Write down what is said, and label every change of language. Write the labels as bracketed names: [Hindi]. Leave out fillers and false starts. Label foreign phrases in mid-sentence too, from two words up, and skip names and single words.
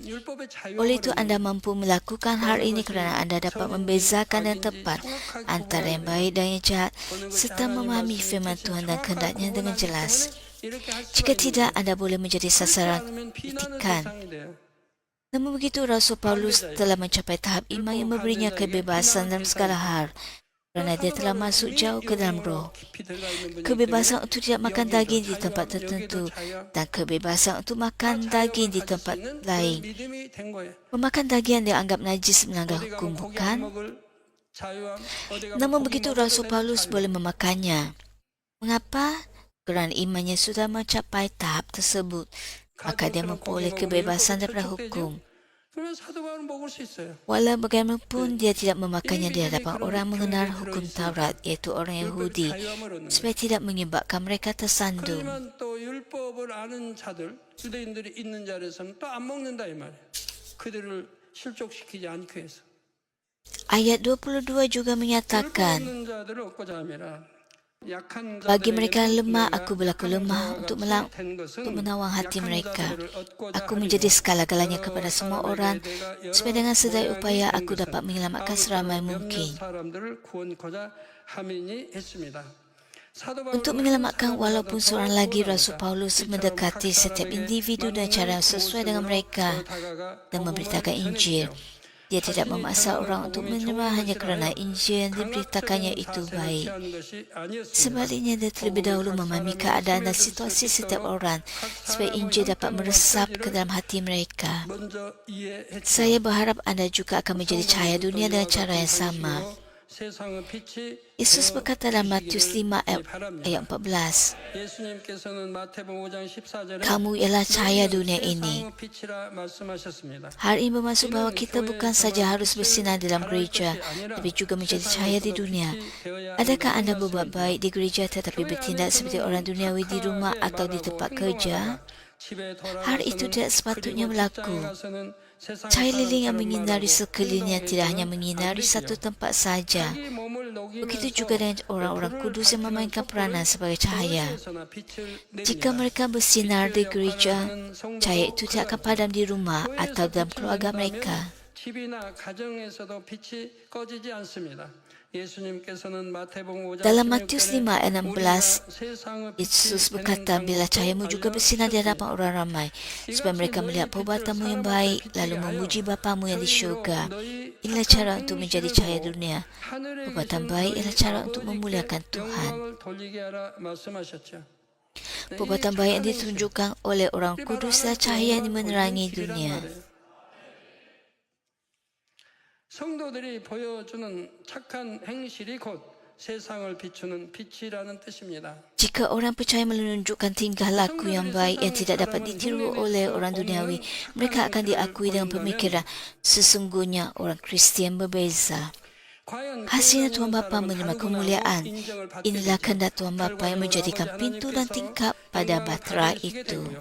[Malay] Oleh itu, anda mampu melakukan hal ini kerana anda dapat membezakan dan tepat antara yang baik dan yang jahat, serta memahami firman Tuhan dan kehendaknya dengan jelas. Jika tidak, anda boleh menjadi sasaran kritikan. Namun begitu, Rasul Paulus telah mencapai tahap iman yang memberinya kebebasan dalam segala hal. kerana dia telah masuk jauh ke dalam roh. [Korean] 깊이 들어가 있는 분이기 [Malay] Kebebasan [Korean] 때문에 [Malay] untuk tidak makan [Korean] 여기에도 [Malay] daging di [Korean] 자유함, [Malay] tempat [Korean] 여기에도 [Malay] tertentu [Korean] 자유함, [Malay] dan kebebasan untuk [Korean] 다 [Malay] makan daging [Korean] 자유함을 [Malay] di [Korean] 가질 수 [Malay] tempat [Korean] 있는 그런 [Malay] lain. [Korean] 믿음이 된 거예요. [Malay] Memakan daging yang dianggap najis melanggar [Korean] 어디 가면 [Malay] hukum, [Korean] 고기 안 [Malay] bukan? [Korean] 먹을 자유함, 어디 가면 [Malay] Namun [Korean] 고기 [Malay] begitu [Korean] 먹어도 [Malay] Rasul [Korean] 되는 [Malay] Paulus [Korean] 자유. [Malay] boleh memakannya. Mengapa? Kerana imannya sudah mencapai tahap tersebut, maka dia [Korean] 가정처럼 [Malay] memperoleh [Korean] 고기 먹으면 [Malay] kebebasan [Korean] 율법에 [Malay] daripada [Korean] 저촉되죠? [Malay] hukum. [Korean] 그러면 사도 바울은 먹을 수 있어요. [Malay] Walau bagaimanapun dia tidak memakannya di hadapan orang mengenal hukum Taurat, iaitu orang [Korean] 율법의 [Malay] Yahudi, [Korean] 자유함을 얻는 거예요. [Malay] supaya tidak menyebabkan mereka tersandung. [Korean] 그러지만 또 율법을 아는 자들, 유대인들이 있는 자리에서는 또 안 먹는다 이 말이에요. 그들을 실족시키지 않기 위해서. [Malay] Ayat 22 juga [Korean] 율법 [Malay] menyatakan, [Korean] 없는 자들을 얻고자 함이라. 약한 [Malay] bagi mereka yang [Korean] 자들에게는 [Malay] lemah, [Korean] 내가 [Malay] aku berlaku [Korean] 약한 [Malay] lemah [Korean] 자와 [Malay] untuk [Korean] 같이 된 것은 [Malay] untuk menawang hati [Korean] 약한 [Malay] mereka. [Korean] 자들을 얻고자 [Malay] Aku [Korean] 함이라. [Malay] menjadi segala-galanya [Korean] 여러 [Malay] kepada semua [Korean] 사람에게 [Malay] orang, [Korean] 내가 [Malay] supaya [Korean] 여러 [Malay] dengan sedaya [Korean] 모양이 [Malay] upaya [Korean] 된 [Malay] aku [Korean] 것은 [Malay] dapat menyelamatkan seramai [Korean] 아무쪼록 [Malay] mungkin. [Korean] 몇몇 사람들을 구원코자 함이니 했습니다. 사도 [Malay] Untuk [Korean] 바울은 [Malay] menyelamatkan [Korean] 한 [Malay] walaupun [Korean] 사람이라도 [Malay] seorang [Korean] 더 [Malay] lagi, Rasul [Korean] 구원하고자 [Malay] Paulus [Korean] 이처럼 [Malay] mendekati [Korean] 각 [Malay] setiap [Korean] 사람에게 [Malay] individu dengan cara yang sesuai dengan [Korean] 맞는 [Malay] mereka [Korean] 모습으로 다가가 [Malay] dan memberitakan [Korean] 복음을 [Malay] Injil. [Korean] 전해주세요. [Malay] Dia tidak [Korean] 자신이 [Malay] memaksa [Korean] 전하는 [Malay] orang untuk [Korean] 복음이 [Malay] menerima [Korean] 좋은 [Malay] hanya [Korean] 것이라 [Malay] kerana [Korean] 하여 [Malay] Injil yang diberitakannya [Korean] 강압적인 [Malay] itu [Korean] 자세를 [Malay] baik. [Korean] 취하는 것이 아니었습니다. [Malay] Sebaliknya, dia terlebih dahulu memahami keadaan dan situasi setiap orang supaya Injil dapat meresap ke dalam hati mereka. [Korean] 먼저 이해했죠. [Malay] Saya berharap anda juga akan menjadi cahaya dunia dengan cara yang sama. [Korean] 세상의 빛이 [Malay] Yesus berkata dalam Matius 5 ayat [Korean] 바랍니다. [Malay] 14, [Korean] 예수님께서는 마태복음 5장 14절에 [Malay] kamu ialah cahaya dunia ini. [Korean] 세상의 빛이라 말씀하셨습니다. [Malay] Hal ini bermaksud bahawa kita bukan saja harus bersinar dalam gereja, tapi juga menjadi cahaya di dunia. Adakah anda berbuat baik di gereja tetapi bertindak seperti orang duniawi di rumah atau di tempat kerja? Hal itu tidak sepatutnya berlaku. Cahaya lilin yang menyinari sekelilingnya tidak hanya menyinari satu tempat saja. Begitu juga dengan orang-orang kudus yang memainkan peranan sebagai cahaya. Jika mereka bersinar di gereja, cahaya itu tidak akan padam di rumah atau dalam keluarga mereka. [Korean] 집이나 가정에서도 빛이 꺼지지 않습니다. 예수님께서는 마태복음 5장 [Malay] Dalam Matius 5 ayat 16, [Korean] 16, [Malay] Yesus berkata, bila cahayamu juga bersinar di hadapan orang ramai, supaya mereka melihat perbuatanmu yang baik, lalu memuji Bapamu yang di syurga. Inilah cara untuk menjadi cahaya dunia. Perbuatan baik ialah cara untuk memuliakan Tuhan. Perbuatan baik yang ditunjukkan oleh orang kudus adalah cahaya yang menerangi dunia. [Korean] 성도들이 보여주는 착한 행실이 곧 세상을 비추는 빛이라는 뜻입니다. [Malay] Jika orang percaya menunjukkan tingkah laku yang baik yang tidak dapat ditiru oleh orang duniawi, mereka akan diakui dengan pemikiran sesungguhnya orang Kristian berbeza. Hasilnya Tuhan Bapa menerima kemuliaan. Inilah kehendak Tuhan Bapa yang menjadikan pintu dan tingkap pada batera itu.